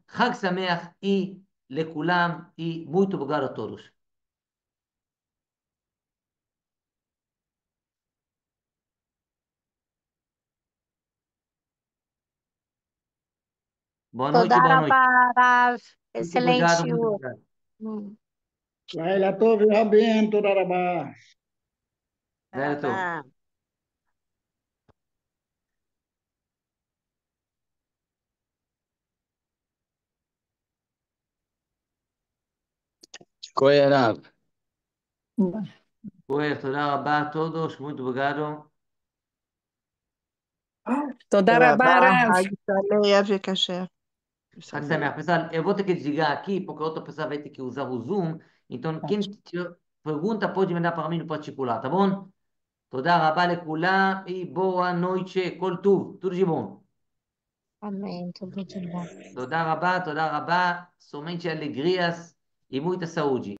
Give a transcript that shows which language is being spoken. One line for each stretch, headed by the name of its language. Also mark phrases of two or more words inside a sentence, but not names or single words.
Hebrew: חג שמח ולכולם,
Portuguese: e muito obrigado a todos. Boa noite,
Hebrew: תודה
Portuguese: boa noite.
Hebrew: רבה, הרב.
Portuguese: Muito
English: אקסלנט
Portuguese: obrigado, muito
Hebrew: שיעור.
Portuguese: obrigado. Mm.
Hebrew: לילה טוב ורבים, תודה רבה. לילה טוב. רבה. כהן הרב. תודה רבה a todos, muito obrigado. תודה רבה, הרב. חג שמח וכשר. חג שמח.
Portuguese: Pessoal, eu vou ter que desligar aqui, porque outra pessoa vai ter que usar o Zoom. Então, quem tiver pergunta pode mandar para mim no particular, tá bom?
Hebrew: תודה רבה לכולם,
Portuguese: boa noite,
Hebrew: כל טוב,
Portuguese: tudo de bom.
Hebrew: אמן. תודה רבה. תודה רבה,
Portuguese: somente alegrias e muita saúde.